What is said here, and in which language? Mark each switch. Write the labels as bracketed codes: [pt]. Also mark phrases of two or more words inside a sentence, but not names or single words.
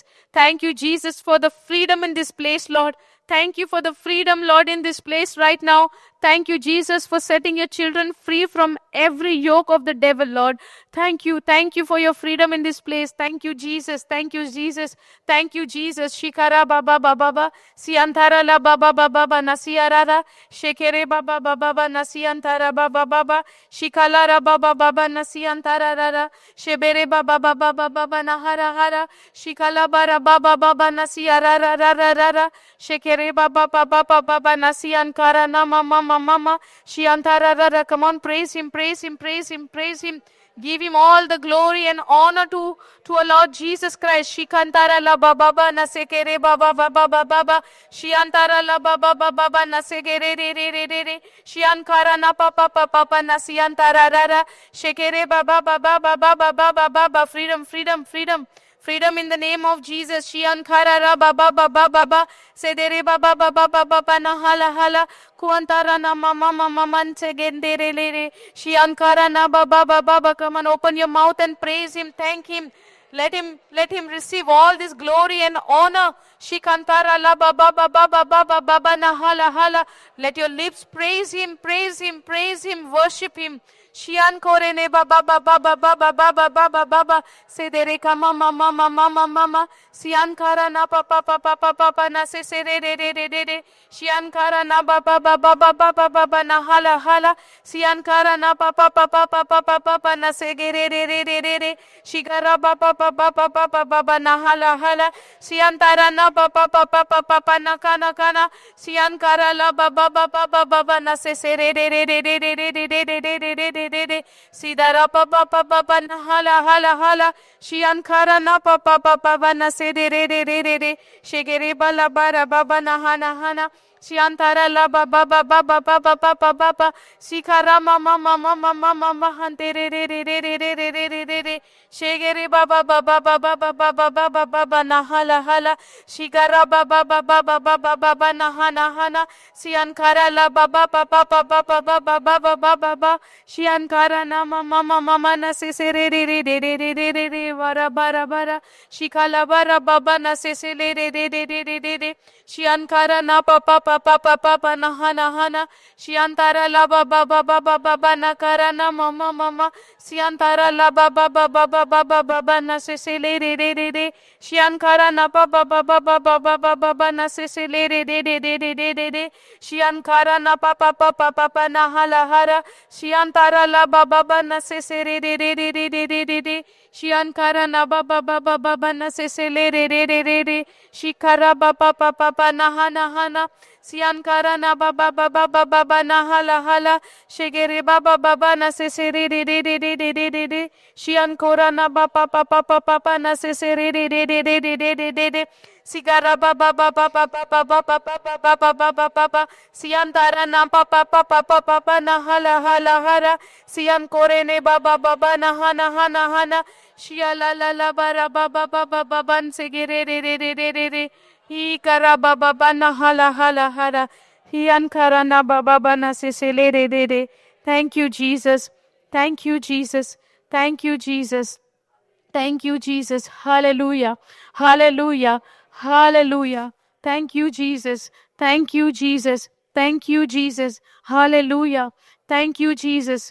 [en] Thank you, Jesus, for the freedom in this place, Lord. Thank you for the freedom, Lord, in this place right now. Thank you, Jesus, for setting your children free from every yoke of the devil, Lord. Thank you. Thank you for your freedom in this place. Thank you, Jesus. Thank you, Jesus. Thank you, Jesus. Shikara baba baba siantara la baba baba nasiarara shekere baba baba nasiantara baba baba shikalara baba baba nasiantara rara shebere baba baba baba nahara hara shikala bara baba baba nasiara rara rara shekere baba baba baba nasiankara nama mama mama shiantara rara. Come on, praise him, praise him, praise him, praise him. Give him all the glory and honor to our Lord Jesus Christ. Shikantara la baba baba nasekere baba baba baba shiantara la baba baba nasekere re re re re re shiankara na papa papa nasiantara rara shekere baba baba baba baba baba freedom freedom freedom Freedom in the name of Jesus. Shiankara ra ba ba ba ba ba ba. Sedere ba ba ba ba ba ba ba na hala hala. Kuantara na mama mama man segendere le re. Shiankara na ba ba ba ba ba. Come on, open your mouth and praise Him. Thank Him. Let him receive all this glory and honor. Shikantara la ba ba ba ba ba ba ba ba ba na hala hala. Let your lips praise Him, praise Him, praise Him, worship Him. Shian kore ne ba ba ba ba ba ba ba ba ba ba ba ba ba. Se dere ka mama mama mama mama. Sian kara na pa pa pa pa pa pa pa na se re re re re re re. Shian kara na ba ba ba ba ba ba ba ba ba na hala hala. Sian kara na pa pa pa pa pa pa pa pa pa na se ge re re re re re re. Shigara ba ba ba ba ba ba ba ba ba na hala hala. Sian tara na pa pa pa pa pa pa pa na kana kana. Sian kara la ba ba ba ba ba ba ba na se re re re re re re re re re re re re re re re. Sidara pa pa pa pa pa na hala hala hala. Shian kara na pa pa pa pa pa na se re re re re re re. Shigere ba la ba ra ba ba na hana hana. Shiantara la ba ba ba ba ba ba ba ba ba ba ba. Sikara ma ma ma ma ma ma ma ma hante re re re re re re re re re re re. Shegere ba ba ba ba ba ba ba ba ba ba ba ba ba na hala hala. Shigara ba ba ba ba ba ba ba ba ba na hana hana. Siankara la ba ba ba ba ba ba ba ba ba ba ba ba ba ba. Shiankara na ma ma ma ma ma na se re re re re re re re re re vara bara bara. Shikala bara ba ba na se le re re re re re re re. Shiankara na pa pa pa pa pa pa pa na hana hana. Shiantara la ba ba ba ba ba ba ba na kara na mama mama. Shiantara la ba ba ba ba ba ba ba ba ba na se le re re re re. Shiankara na pa ba ba ba ba ba ba ba ba ba na se le re re re re re re re re. Shiankara na pa pa pa pa pa pa na hala hara. Shiantara la ba ba ba na se re re re re re re re re re. Shiankara na ba ba ba ba ba ba na se le re re re re re. Shikara ba pa pa pa pa na hana hana. Siankara na ba ba ba ba ba ba ba na hala hala. Shigere ba ba ba ba na se re re re re re re re re re. Shiankora na ba pa pa pa pa pa pa na se re re re re re re re re re re. Sigara ba ba ba ba ba ba ba ba ba ba ba ba ba ba ba ba ba. Siantara na pa pa pa pa pa pa pa na hala hala hara. Siankore ne ba ba ba ba na hana hana hana. Shia la la la ba ra ba ba ba ba ba ban se ge re re re re re re re. Hi kara ba ba ba na hala hala hara. Hi ankara na ba ba ba na se le re re re. Thank you, Jesus. Thank you, Jesus. Thank you, Jesus. Thank you, Jesus. Hallelujah. Hallelujah. Hallelujah. Thank you, Jesus. Thank you, Jesus. Thank you, Jesus. Hallelujah. Thank you, Jesus.